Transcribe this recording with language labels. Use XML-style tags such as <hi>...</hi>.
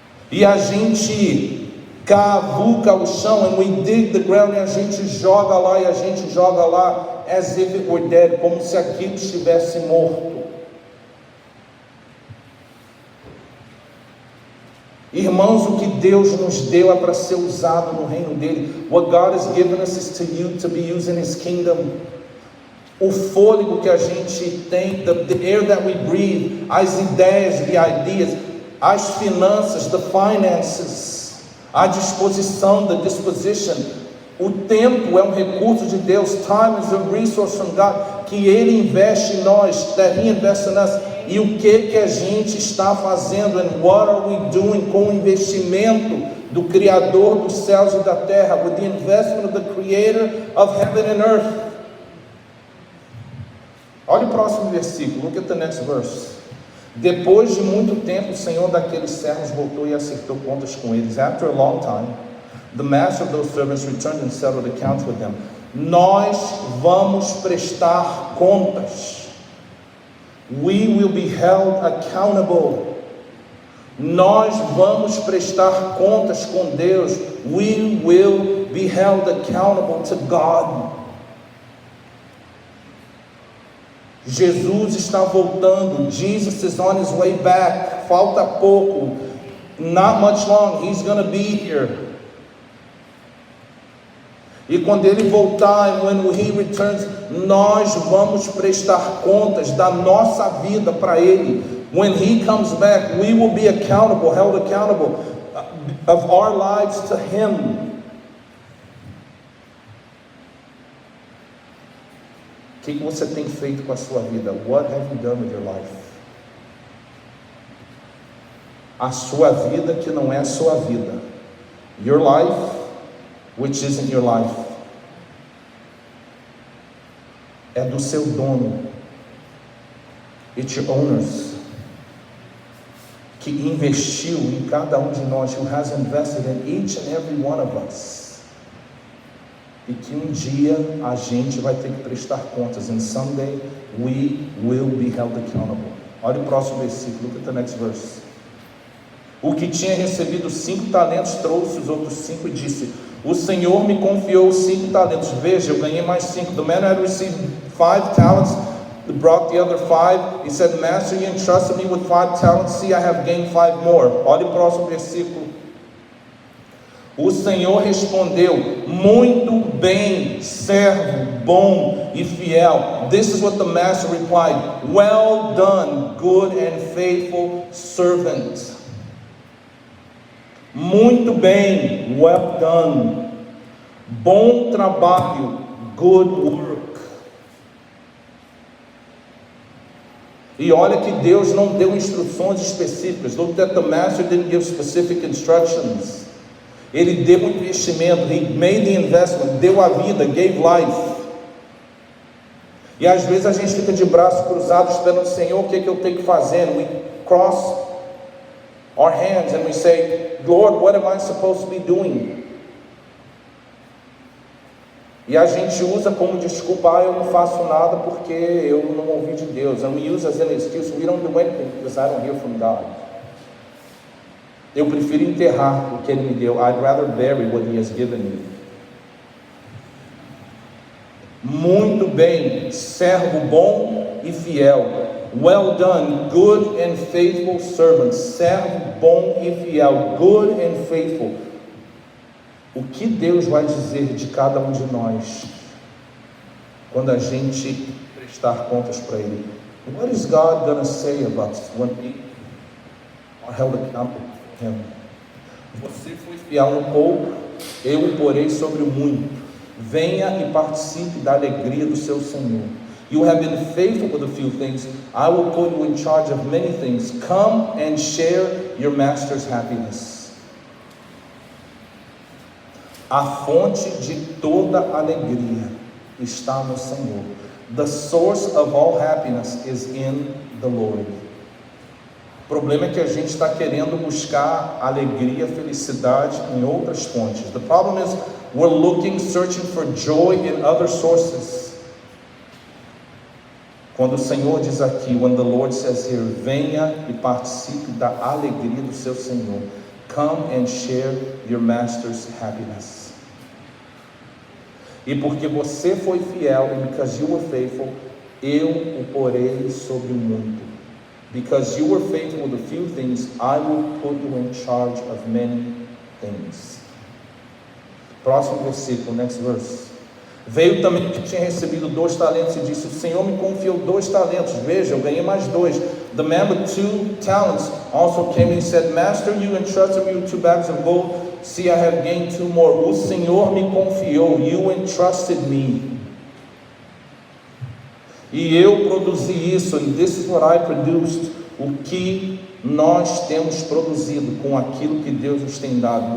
<pt>E a gente cavuca o chão,</pt> <en>and we dig the ground,</en> <pt>e a gente joga lá, e a gente joga lá,</pt> <en>as if it were dead,</en> <pt>como se aquilo estivesse morto. Irmãos, o que Deus nos deu é para ser usado no reino dele.</pt> <en>What God has given us is to be used in His kingdom.</en> <pt>O fôlego que a gente tem,</pt> <en>the air that we breathe,</en> <pt>as ideias,</pt> <en>the ideas,</en> <pt>as finanças,</pt> <en>the finances,</en> <pt>a disposição,</pt> <en>the disposition.</en> <pt>O tempo é um recurso de Deus.</pt> <en>Time is a resource from God,</en> <pt>que Ele investe em nós,</pt> <en>that He invests in us.</en> <pt>E o que a gente está fazendo?</pt> <en>And what are we doing</en> <pt>com o investimento do Criador dos céus e da terra?</pt> <en>With the investment of the Creator of heaven and earth.</en> <pt>Olha o próximo versículo.</pt> <en>Look at the next verse.</en> <pt>Depois de muito tempo, o Senhor daqueles servos voltou e acertou contas com eles.</pt> <en>After a long time, the master of those servants returned and settled accounts with them.</en> <pt>Nós vamos prestar contas.</pt> <en>We will be held accountable.</en> <pt>Nós vamos prestar contas com Deus.</pt> <en>We will be held accountable to God.</en> <pt>Jesus está voltando.</pt> <en>Jesus is on his way back.</en> <pt>Falta pouco.</pt> <en>Not much long. He's going to be here.</en> <pt>E quando Ele voltar,</pt> <en>and when He returns,</en> <pt>nós vamos prestar contas da nossa vida para Ele.</pt> <en>When He comes back, we will be accountable, held accountable of our lives to Him.</en> <pt>O que você tem feito com a sua vida?</pt> <en>What have you done with your life?</en> <pt>A sua vida que não é a sua vida.</pt> <en>Your life, which isn't your life,</en> <pt>é do seu dono.</pt> <en>It's your owner's,</en> <pt>que investiu em cada de nós,</pt> <en>who has invested in each and every one of us,</en> <pt>e que dia a gente vai ter que prestar contas,</pt> <en>and someday we will be held accountable.</en> <pt>Olha o próximo versículo,</pt> <en>look at the next verse.</en> <pt>O que tinha recebido 5 talentos trouxe os outros 5 e disse: o Senhor me confiou 5 talentos. Veja, eu ganhei mais 5.</pt> <en>The man who had received 5 talents brought the other 5. He said, Master, you entrusted me with 5 talents. See, I have gained 5 more.</en> <pt>Olha o próximo versículo. O Senhor respondeu: muito bem, servo bom e fiel.</pt> <en>This is what the master replied: well done, good and faithful servant.</en> <pt>Muito bem,</pt> <en>well done.</en> <pt>Bom trabalho,</pt> <en>good work.</en> <pt>E olha que Deus não deu instruções específicas.</pt> <en>Look that the master didn't give specific instructions.</en> <pt>Ele deu um investimento.</pt> <en>He made the investment.</en> <pt>Deu a vida,</pt> <en>gave life.</en> <pt>E às vezes a gente fica de braços cruzados esperando: Senhor, o que eu tenho que fazer?</pt> <en>We cross our hands and we say, Lord, what am I supposed to be doing?</en> <pt>E a gente usa como desculpa: eu não faço nada porque eu não ouvi de Deus.</pt> <en>And we use as an excuse: we don't do anything because I don't hear from God.</en> <pt>Eu prefiro enterrar o que Ele me deu.</pt> <en>I'd rather bury what He has given me.</en> <pt>Muito bem, servo bom e fiel.</pt> <en>Well done, good and faithful servant.</en> <pt>Servo bom e fiel.</pt> <en>Good and faithful.</en> <pt>O que Deus vai dizer de cada um de nós quando a gente prestar contas para Ele?</pt> <en>What is God going to say about us when we are held accountable for Him?</en> <pt>Você foi fiel no pouco, eu o porei sobre o muito. Venha e participe da alegria do seu Senhor.</pt> <en>You have been faithful with a few things, I will put you in charge of many things. Come and share your master's happiness.</en> <pt>A fonte de toda alegria está no Senhor.</pt> <en>The source of all happiness is in the Lord.</en> <pt>O problema é que a gente está querendo buscar alegria, felicidade em outras fontes.</pt> <en>The problem is we're searching for joy in other sources.</en> <pt>Quando o Senhor diz aqui,</pt> <en>when the Lord says here,</en> <pt>venha e participe da alegria do seu Senhor.</pt> <en>Come and share your master's happiness.</en> <pt>E porque você foi fiel,</pt> <en>and because you were faithful,</en> <pt>eu o porei sobre o muito.</pt> <en>Because you were faithful with a few things, I will put you in charge of many things.</en> <pt>Próximo versículo,</pt> <en>next verse.</en> <pt>Veio também o que tinha recebido 2 talentos e disse: o Senhor me confiou 2 talentos. Veja, eu ganhei mais 2.</pt> <en>The man with 2 talents also came and said, Master, you entrusted me with 2 bags of gold. See, I have gained 2 more.</en> <pt>O Senhor me confiou.</pt> <en>You entrusted me.</en> <pt>E eu produzi isso.</pt> <en>And this is what I produced.</en> <pt>O que nós temos produzido com aquilo que Deus nos tem dado.</pt>